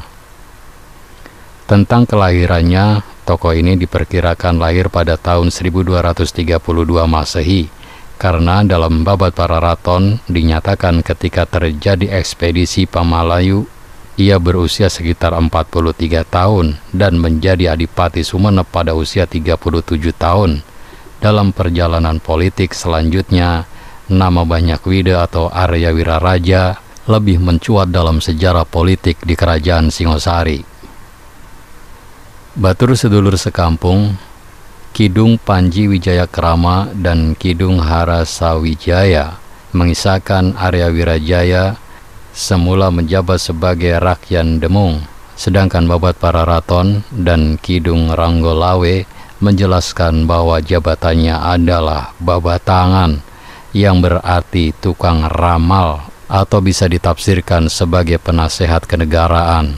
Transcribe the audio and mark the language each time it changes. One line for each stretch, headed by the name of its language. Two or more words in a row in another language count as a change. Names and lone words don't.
Indonesian: Tentang kelahirannya, tokoh ini diperkirakan lahir pada tahun 1232 Masehi, karena dalam Babat Pararaton dinyatakan ketika terjadi ekspedisi Pamalayu, ia berusia sekitar 43 tahun dan menjadi adipati Sumenep pada usia 37 tahun. Dalam perjalanan politik selanjutnya, nama Banyak Wide atau Arya Wiraraja lebih mencuat dalam sejarah politik di Kerajaan Singosari. Batur sedulur sekampung, Kidung Panji Wijayakrama dan Kidung Harasawijaya mengisahkan Arya Wirajaya semula menjabat sebagai Rakyan Demung, sedangkan Babat Pararaton dan Kidung Ranggolawe menjelaskan bahwa jabatannya adalah babatangan, yang berarti tukang ramal atau bisa ditafsirkan sebagai penasehat kenegaraan.